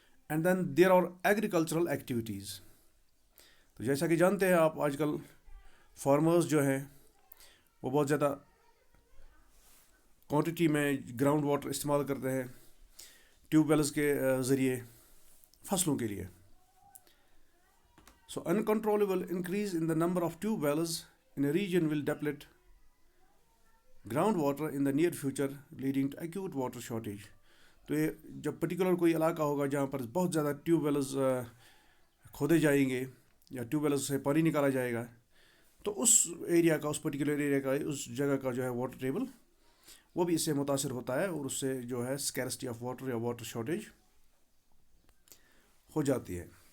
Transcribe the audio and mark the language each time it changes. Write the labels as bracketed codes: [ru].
[en] And then there are agricultural activities. [ur] تو جیسا کہ جانتے ہیں آپ، آج کل فارمرز جو ہیں وہ بہت زیادہ کوانٹٹی میں گراؤنڈ واٹر استعمال کرتے ہیں ٹیوب ویلز کے ذریعے فصلوں کے لیے. [en] So uncontrollable increase in the number of tube wells in a region will deplete groundwater in the near future, leading to acute water shortage. [ur] تو یہ جب پرٹیکولر کوئی علاقہ ہوگا جہاں پر بہت زیادہ ٹیوب ویلز کھودے جائیں گے یا ٹیوب ویلز سے پانی نکالا جائے گا، تو اس ایریا کا، اس پرٹیکولر ایریا کا، اس جگہ کا جو ہے واٹر ٹیبل وہ بھی اس سے متاثر ہوتا ہے اور اس سے جو ہے اسکیرسٹی آف واٹر یا واٹر شارٹیج ہو جاتی ہے.